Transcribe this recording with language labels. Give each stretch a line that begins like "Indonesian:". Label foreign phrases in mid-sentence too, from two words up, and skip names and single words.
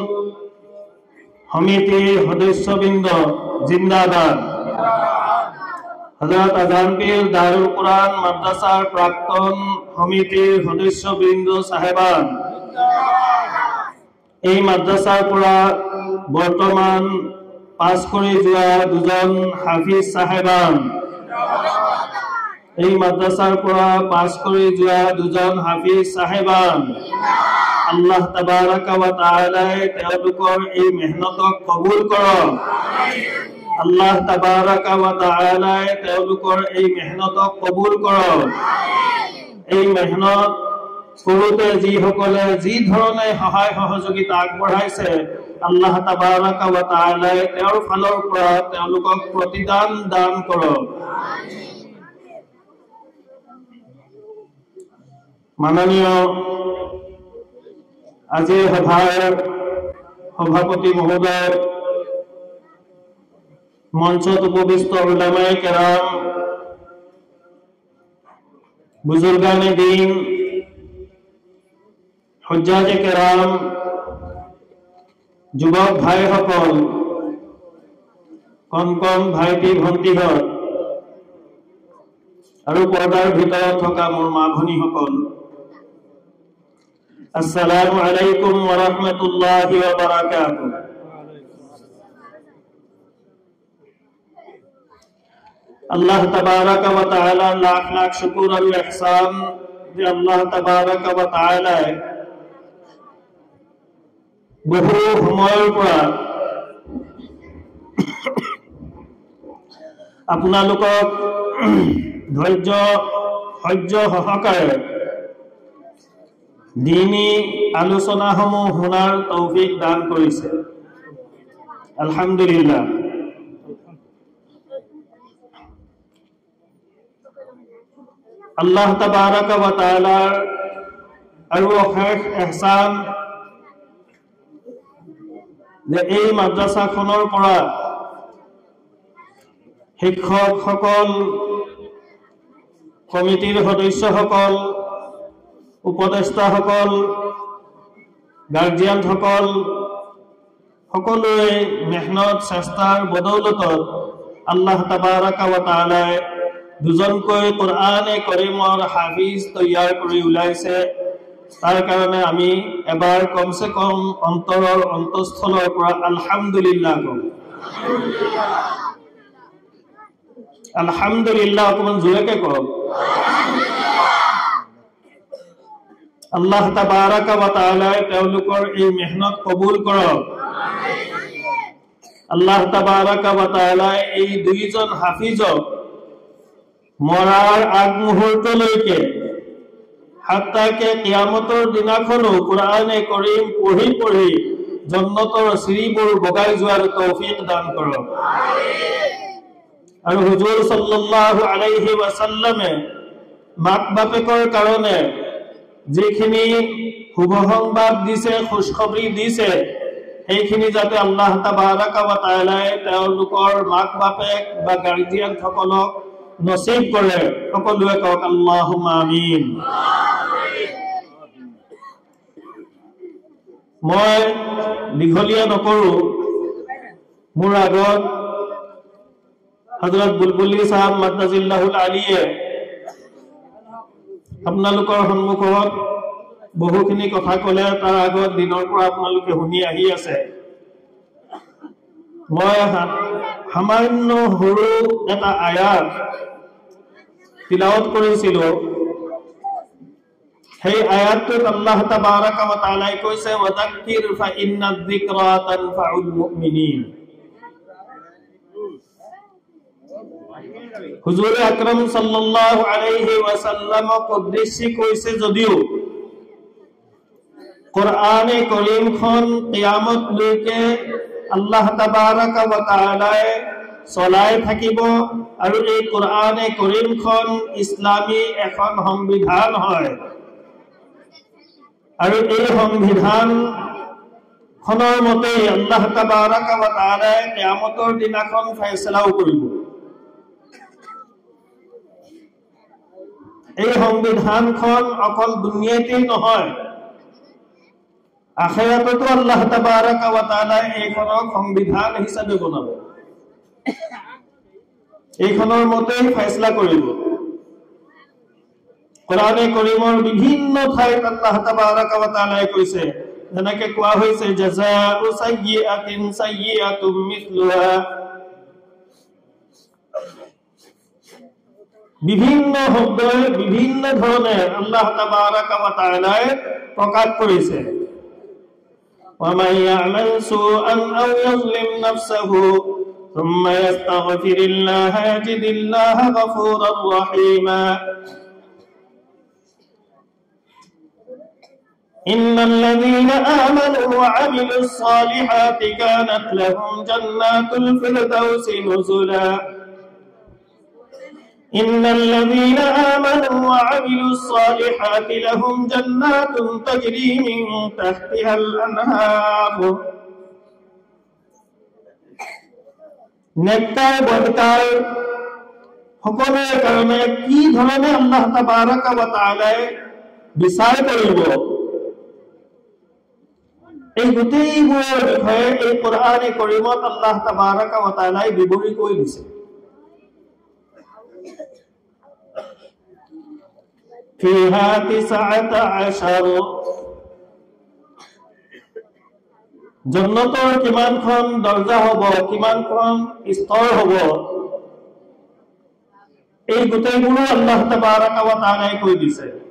Assamese: সমিতির সদস্যবৃন্দ জিন্দাবাদ হযরত আজান পীর দারুল কোরআন মাদ্রাসার প্রাক্তন সমিতির সদস্যবৃন্দ সাহেবান এই মাদ্রাসাৰ পৰা বৰ্তমান পাছ কৰি যোৱা দুজন হাফিজ সাহেবান এই মাদ্রাসাৰ পৰা পাছ কৰি যোৱা দুজন হাফিজ সাহেবান
Arabic: الله تبارك وتعالى
Assamese: তেওঁলোকৰ এই মেহনতক কবুল কৰক
Arabic: الله تبارك وتعالى
Assamese: তেওঁলোকৰ এই মেহনতক কবুল কৰক এই মেহনত কৰোতে যিসকলে যি ধৰণে সহায় সহযোগিতা আগবঢ়াইছে
Arabic: الله تبارك وتعالى
Assamese: তেওঁৰ ফালৰ পৰা তেওঁলোকক প্ৰতিদান দান কৰক মাননীয় আজিৰ সভাৰ সভাপতি মহোদয় মঞ্চত উপবিষ্ট উলামায়ে কেৰাম বুজুৰ্গানে দ্বীন হুজ্জাজে কেৰাম যুৱক ভাইসকল কণ কণ ভাইটি ভণ্টিহঁত আৰু পৰ্দাৰ ভিতৰত থকা মোৰ মা ভনীসকল
Arabic: السلام عليكم ورحمة الله وبركاته الله تبارك وتعالى
Assamese: লাখ লাখ শুকর আর ইহসান যে
Arabic: الله تبارك وتعالى
Assamese: বহু সময়ৰ পৰা আপোনালোকক ধৈৰ্য সহ্য সহকাৰে দীনী আলোচনাসমূহ শুনাৰ তৌফিক দান কৰিছে আলহামদুলিল্লাহ
Arabic: الله تبارك وتعالى
Assamese: আৰু অশেষ ইহসান যে এই মাদ্ৰাসাখনৰ পৰা শিক্ষকসকল কমিটিৰ সদস্যসকল উপদেষ্টাসকল গাৰ্জিয়ানসকল সকলোৱে মেহনত চেষ্টাৰ বদৌলতত
Arabic: الله تبارك وتعالى
Assamese: দুজনকৈ কোরআনে কারীমৰ হাফিজ তৈয়াৰ কৰি উলাইছে তাৰ কাৰণে আমি এবাৰ কমসে কম অন্তৰৰ অন্তঃস্থলৰ পৰা আলহামদুলিল্লাহ কম। আলহামদুলিল্লাহ অকমান জোৰেকে কওক।
Arabic: الله تبارك وتعالى
Assamese: তেওঁলোকৰ এই মেহনত কবুল কৰক।
Arabic: الله تبارك وتعالى
Assamese: এই দুইজন হাফিজক মৰাৰ আগমুহূৰ্তলৈকে হাত্তাকে কিয়ামতৰ দিনাখনো কুৰআনে কাৰীম পঢ়ি পঢ়ি জান্নাতৰ চিৰিবোৰ বগাই যোৱাৰ তৌফিক দান কৰক। আৰু হুজুৰ
Arabic: صلى الله عليه وسلم
Assamese: মাক বাপেকৰ কাৰণে যিখিনি শুভ সংবাদ দিছে, খুশখবৰি দিছে, সেইখিনি যাতে
Arabic: الله تبارك وتعالى
Assamese: তেওঁলোকৰ মাক বাপেক বা গাৰ্ডিয়ান সকলক নসিব কৰে। সকলোৱে কওক
Arabic: اللهم آمين.
Assamese: মই দীঘলীয়া নকৰো। মোৰ আগত হযরত বুলবুলি সাহেব
Arabic: مد ظله العالي
Assamese: আপোনালোকৰ সন্মুখত বহুখিনি কথা ক'লে। তাৰ আগত দিনৰ পৰা আপোনালোকে শুনি আহি আছে। মই সামান্য সৰু এটা আয়াত তিলাওয়াত কৰিছিলো। সেই আয়াতটোত
Arabic: الله تبارك وتعالى কৈছে وذكر فإن الذكرى تنفع المؤمنين.
Assamese: হুজুর আকরাম
Arabic: صلى الله عليه وسلم
Assamese: উদ্দেশ্যে কৈছে যদিও কোরআনে কারীমখন কিয়ামত লৈকে
Arabic: الله تبارك وتعالى
Assamese: চলাই থাকিব আৰু এই কোরআনে কারীমখন ইসলামী এখন সংবিধান হয় আৰু এই সংবিধান খনৰ মতে
Arabic: الله تبارك وتعالى
Assamese: কিয়ামতৰ দিনাখন ফয়সালাও কৰিব। এই সংবিধানখন অকল দুনিয়াতে নহয়, আখিৰাততো
Arabic: الله تبارك وتعالى
Assamese: এইখনক সংবিধান হিচাপে বনাব। এইখনৰ মতে ফয়সালা কৰিব। কোরআনে কারীমৰ বিভিন্ন ঠাইত
Arabic: الله تبارك وتعالى
Assamese: কৈছে, যেনেকৈ কোৱা হৈছে
Arabic: جزاء سيئة سيئة مثلها.
Assamese: বিভিন্ন শব্দই বিভিন্ন ধৰণে
Arabic: الله تبارك وتعالى
Assamese: প্ৰকাশ কৰিছে।
Arabic: وَمَن يَعْمَلْ سُوءًا أَوْ يَظْلِمْ نَفْسَهُ ثُمَّ يَسْتَغْفِرِ اللَّهَ يَجِدِ اللَّهَ غَفُورًا رَّحِيمًا إِنَّ الَّذِينَ آمَنُوا وَعَمِلُوا الصَّالِحَاتِ كَانَتْ لَهُمْ جَنَّاتُ الْفِرْدَوْسِ نُزُلًا إن الذين آمنوا وعملوا الصالحات لهم جنات تجري من تحتها الأنهار
Assamese: নেককার বদকার সকলের কারণে কি ধৰণে
Arabic: الله تبارك وتعالى
Assamese: বিচাৰ কৰিব, এই গোটেইবোৰৰ বিষয়ে এই কোরআনে কারীমত
Arabic: الله تبارك وتعالى
Assamese: বিৱৰি কৈ দিছে। فيها 19 জান্নাতৰ কিমানখন দৰজা হ'ব, কিমানখন স্তৰ হ'ব, এই গোটেইবোৰ
Arabic: الله تبارك وتعالى
Assamese: কৈ দিছে।